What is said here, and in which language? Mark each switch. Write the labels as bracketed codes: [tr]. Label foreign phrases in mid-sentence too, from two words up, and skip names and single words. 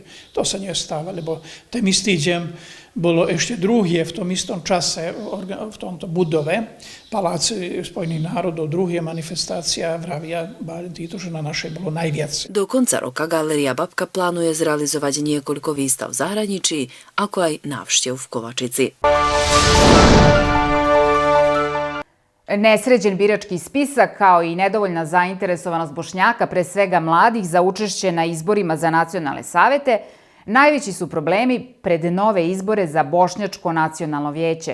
[sk] To sa nestáva, lebo ten istý deň bolo ešte druhé v tom istom čase v tomto budove Paláci Spojených národov, druhá manifestácia, vravia títo, že na našej bolo najviac. Do konca roka Galéria Babka plánuje zrealizovať niekoľko výstav v zahraničí, ako aj návštev v Kovačici. [sr] Nesređen birački spisak kao i nedovoljna zainteresovanost Bošnjaka, pre svega mladih, za učešće na izborima za nacionalne savete, najveći su problemi pred nove izbore za Bošnjačko nacionalno vijeće.